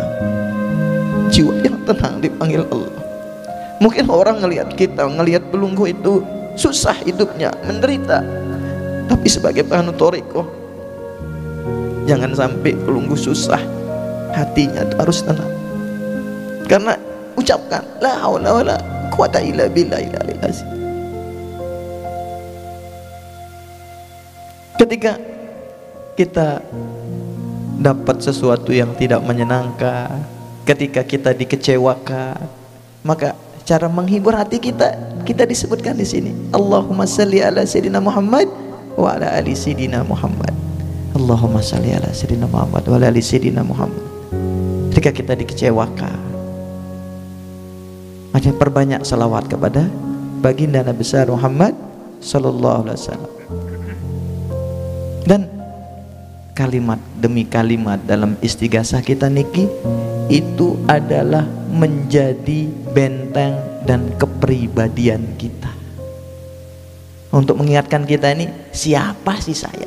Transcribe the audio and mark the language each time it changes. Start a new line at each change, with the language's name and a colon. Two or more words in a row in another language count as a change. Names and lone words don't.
Indonesian: Jiwa yang tenang dipanggil Allah. Mungkin orang ngelihat kita, ngelihat belunggu itu susah hidupnya, menderita, tapi sebagai penganut thariqah, jangan sampai belunggu susah, hatinya itu harus tenang. Karena ucapkan
Arabic: لا حول ولا قوة إلا بالله العلي العظيم.
Indonesian: Ketika kita dapat sesuatu yang tidak menyenangkan, ketika kita dikecewakan, maka cara menghibur hati kita disebutkan di sini.
Arabic: اللهم صل على سيدنا محمد وعلى آل سيدنا محمد. اللهم صل على سيدنا محمد وعلى آل سيدنا محمد.
Indonesian: Ketika kita dikecewakan, maka perbanyak salawat kepada baginda Nabi besar Muhammad
Arabic: صلى الله عليه وسلم.
Indonesian: Dan kalimat demi kalimat dalam istighasah kita niki itu adalah menjadi benteng dan kepribadian kita untuk mengingatkan kita ini, siapa sih saya?